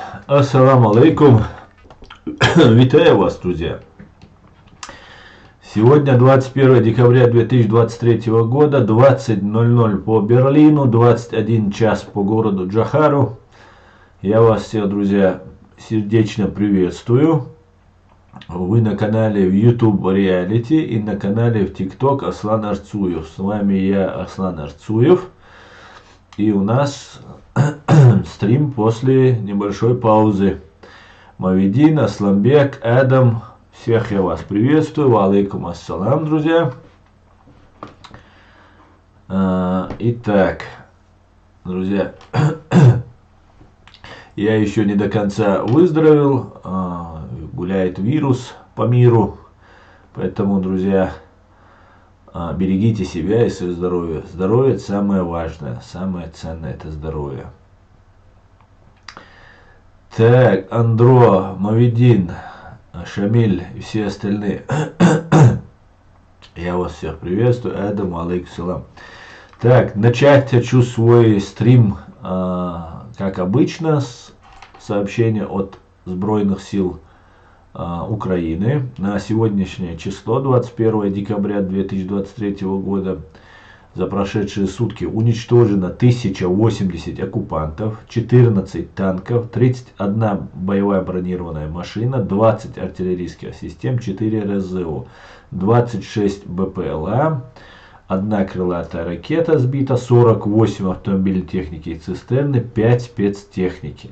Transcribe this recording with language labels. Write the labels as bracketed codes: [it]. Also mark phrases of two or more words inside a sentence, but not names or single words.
[ar] السلام عليكم. [ru] Витаю вас, друзья. Сегодня 21 декабря 2023 года, 20:00 по Берлину, 21 час по городу Джохару. Я вас всех, друзья, сердечно приветствую. Вы на канале в YouTube Reality и на канале в TikTok Аслан Арцуев. С вами я, Аслан Арцуев. И у нас стрим после небольшой паузы. Мавидин, Асламбек, Адам, всех я вас приветствую. [ar] عليكم السلام, [ru] друзья. Итак, друзья, я еще не до конца выздоровел. Гуляет вирус по миру. Поэтому, друзья, берегите себя и свое здоровье. Здоровье самое важное, самое ценное — это здоровье. Так, Андро, Мавидин, Шамиль и все остальные. Я вас всех приветствую. [ar] Адам, عليكم سلام. [ru] Так, начать хочу свой стрим, как обычно, с сообщения от Сбройных сил Украины. На сегодняшнее число, 21 декабря 2023 года, за прошедшие сутки уничтожено 1080 оккупантов, 14 танков, 31 боевая бронированная машина, 20 артиллерийских систем, 4 РСЗО, 26 БПЛА, 1 крылатая ракета сбита, 48 автомобильной техники и цистерны, 5 спецтехники.